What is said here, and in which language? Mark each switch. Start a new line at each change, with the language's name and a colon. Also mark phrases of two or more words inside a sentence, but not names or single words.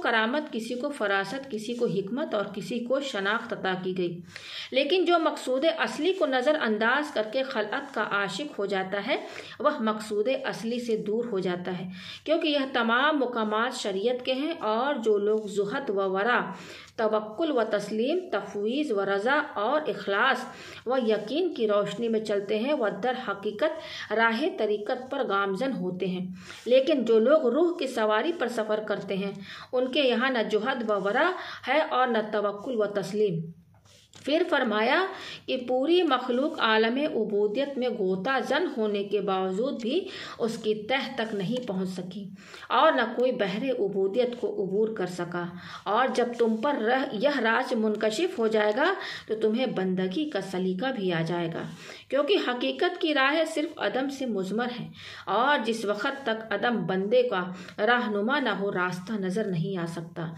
Urdu: کرامت، کسی کو فراست، کسی کو حکمت اور کسی کو شناخت عطا کی گئی، لیکن جو مقصود اصلی کو نظر انداز کر کے خلعت کا عاشق ہو جاتا ہے وہ مقصود اصلی سے دور ہو جاتا ہے، کیونکہ یہ تمام مقامات شریعت کے ہیں، اور جو لوگ زہد و ورع، توکل و تسلیم، تفویض و رضا اور اخلاص و یقین کی روشنی میں چلتے ہیں وہ در حقیقت راہ طریقت پر گامزن ہوتے ہیں۔ لیکن جو لوگ روح کی سواری پر سفر کرتے ہیں ان کے یہاں نہ جہد و ورع ہے اور نہ توکل و تسلیم۔ پھر فرمایا کہ پوری مخلوق عالم عبودیت میں غوطہ زن ہونے کے باوجود بھی اس کی تہ تک نہیں پہنچ سکی، اور نہ کوئی بحر عبودیت کو عبور کر سکا، اور جب تم پر یہ راز منکشف ہو جائے گا تو تمہیں بندگی کا سلیقہ بھی آ جائے گا، کیونکہ حقیقت کی راہ صرف عدم سے مضمر ہے، اور جس وقت تک عدم بندے کا رہنما نہ ہو راستہ نظر نہیں آ سکتا۔